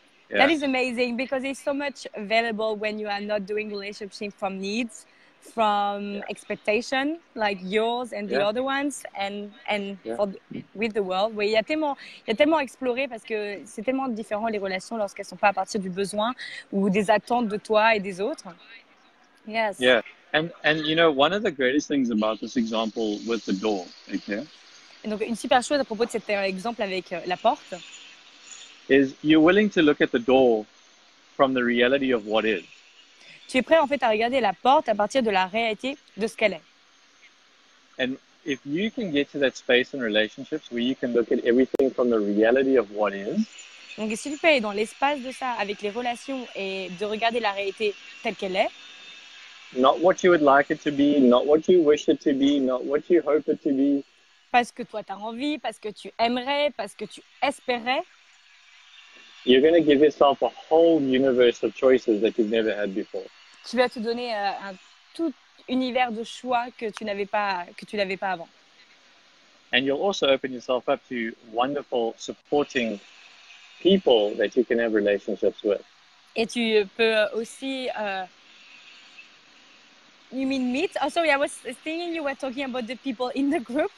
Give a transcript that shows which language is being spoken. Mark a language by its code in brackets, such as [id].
[en] Yeah. That is amazing because there's so much available when you are not doing relationship from needs, from expectation, like yours and the other ones, and with the world. [fr] Oui, il y a tellement à explorer parce que c'est tellement différent les relations lorsqu'elles sont pas à partir du besoin ou des attentes de toi et des autres. Yes. [en] Yeah, and you know, one of the greatest things about this example with the door, okay? [fr] Et donc une super chose à propos de cet exemple avec la porte. [en] Is you're willing to look at the door from the reality of what is. [fr] Tu es prêt en fait à regarder la porte à partir de la réalité de ce qu'elle est. [en] And if you can get to that space in relationships where you can look at everything from the reality of what is. [fr] Donc si tu peux aller dans l'espace de ça avec les relations et de regarder la réalité telle qu'elle est. [en] Not what you would like it to be, not what you wish it to be, not what you hope it to be. [fr] Parce que toi tu as envie, parce que tu aimerais, parce que tu espérais. [en] You're going to give yourself a whole universe of choices that you've never had before. [fr] Tu vas te donner un tout univers de choix que tu n'avais pas avant. [en] And you'll also open yourself up to wonderful, supporting people that you can have relationships with. [fr] Et tu peux aussi [en] you mean meet? Oh, sorry, I was thinking you were talking about the people in the group.